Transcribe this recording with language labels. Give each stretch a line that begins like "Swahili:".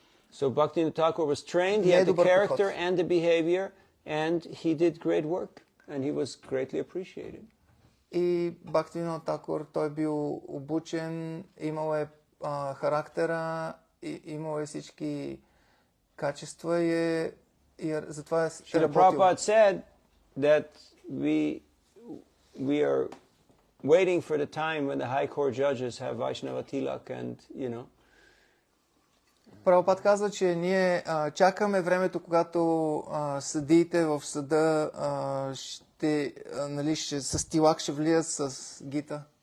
English: So Bhaktivinoda Thakur was trained, he had the character and the behavior, and he did great work, and he was greatly appreciated.
Bulgarian: И Бхактивинода Тхакур, той бил обучен, имал е характера, имал е всички качества и затова е работил.
English: Srila Prabhupada said that we are waiting for the time when the high court judges have Vaishnava tilak and,
Bulgarian: Прабхупад казва, че ние чакаме времето, когато съдиите в съда ще с тилак ще влият с гита.